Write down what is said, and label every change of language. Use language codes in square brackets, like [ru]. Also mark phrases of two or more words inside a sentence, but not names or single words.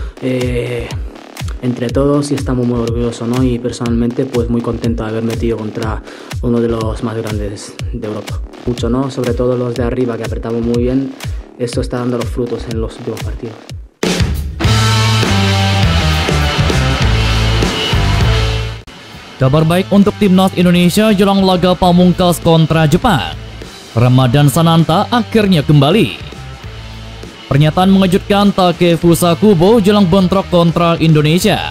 [es] eh, entre todos y estamos muy orgullosos, ¿no? Y personalmente pues muy contento de haber metido contra uno de los más grandes de Europa. Mucho, ¿no? Sobre todo los de arriba que apretamos muy bien. Esto está dando los frutos en los últimos partidos. [id] Kabar baik untuk timnas Indonesia jelang laga pamungkas kontra Jepang. Ramadan Sananta akhirnya kembali. Pernyataan mengejutkan Takefusa Kubo jelang bentrok kontra Indonesia.